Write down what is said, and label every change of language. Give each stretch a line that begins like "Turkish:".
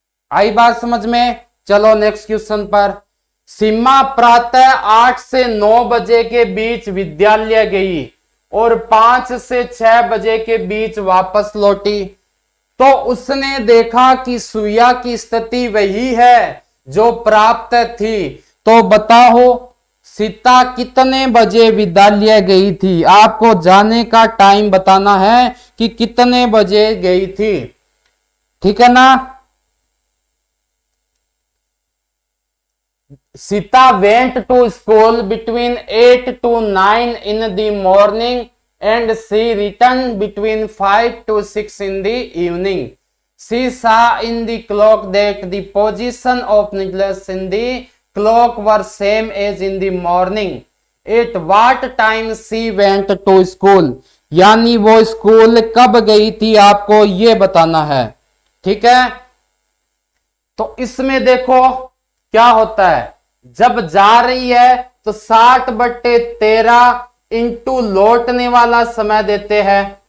Hindi: आई बात समझ में? चलो नेक्स्ट क्वेश्चन पर। सीमा प्रातः 8 से 9 बजे के बीच विद्यालय गई और 5 से 6 बजे के बीच वापस लौटी, तो उसने देखा कि सुइया की स्थिति वही है जो प्राप्त थी। तो बताओ सीता कितने बजे विद्यालय गई थी? आपको जाने का टाइम बताना है कि कितने बजे गई थी। ठीक है ना,
English: Sita went to school between 8 to 9 in the morning and she returned between 5 to 6 in the evening. She saw in the clock that the position of needles in the clock were same as in the morning. At what time she went to school?
Hindi: यानी वो school कब गई थी, आपको ये बताना है। ठीक है, तो इसमें देखो क्या होता है, जब जा रही है तो 60/13 इंटू लौटने वाला समय देते हैं।